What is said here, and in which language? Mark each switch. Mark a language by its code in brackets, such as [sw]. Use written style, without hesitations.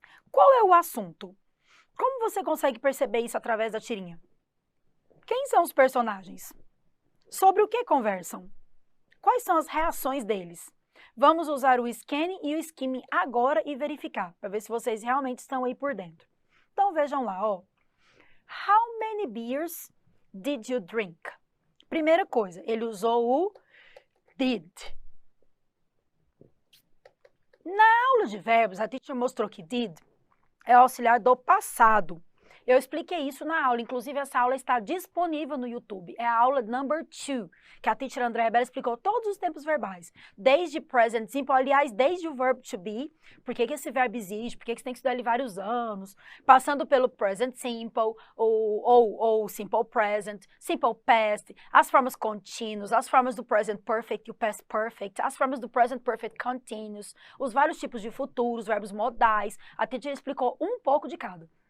[pt] Qual é o assunto? Como você consegue perceber isso através da tirinha? Quem são os personagens? Sobre o que conversam? Quais são as reações deles? Vamos usar o scanning e o skimming agora e verificar, para ver se vocês realmente estão aí por dentro. Então vejam lá, ó. [en] How many beers did you drink? [pt] Primeira coisa, ele usou o did. Na aula de verbos, a teacher mostrou que did é o auxiliar do passado. Eu expliquei isso na aula, inclusive essa aula está disponível no YouTube. É a aula number 2, que a teacher Andrea Bella explicou todos os tempos verbais, desde present simple, aliás, desde o verbo to be, por que esse verbo existe, por que você tem que estudar ele vários anos, passando pelo present simple, ou simple present, simple past, as formas contínuas, as formas do present perfect e o past perfect, as formas do present perfect continuous, os vários tipos de futuros, verbos modais, a teacher explicou um pouco de cada.